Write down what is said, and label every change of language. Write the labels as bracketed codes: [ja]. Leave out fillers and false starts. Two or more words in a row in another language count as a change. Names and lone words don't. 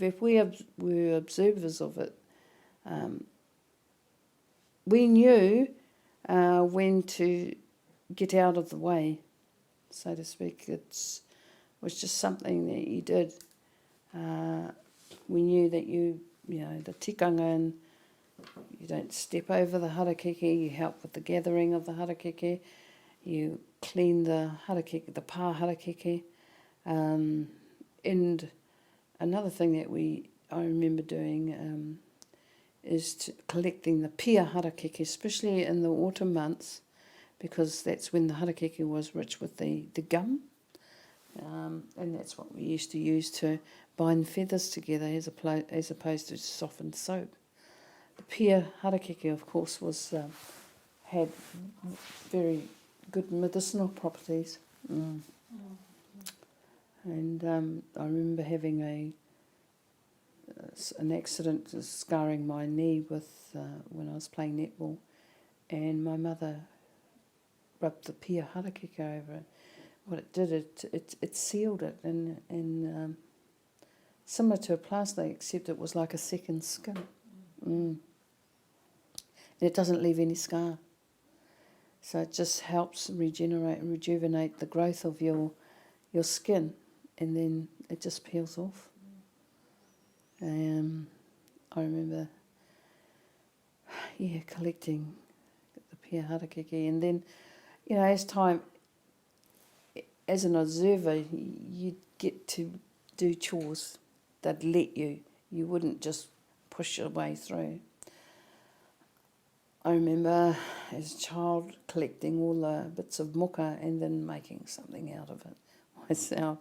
[en] If we were observers of it, we knew when to get out of the way, so to speak. It was just something that you did. We knew that the tikanga, and you don't step over the harakeke, you help with the gathering of the harakeke, you clean the harakeke, the [mi] pā harakeke. [en] And another thing that I remember doing is collecting the [mi] pia harakeke, [en] especially in the autumn months, because that's when the harakeke was rich with the gum. And that's what we used to use to bind feathers together as opposed to softened soap. [mi] The pia harakeke, [en] of course, had very good medicinal properties. And I remember having an accident, scarring my knee when I was playing netball, and my mother rubbed the [mi] pia harakeke [en] over it. What it did, it sealed it, and similar to a plaster, except it was like a second skin. And it doesn't leave any scar. So it just helps regenerate and rejuvenate the growth of your skin, and then it just peels off. I remember, collecting the [mi] pia harakeke, [en] and then, as an observer, get to do chores. They'd let you. You wouldn't just push your way through. I remember as a child collecting all the bits of muka and then making something out of it myself.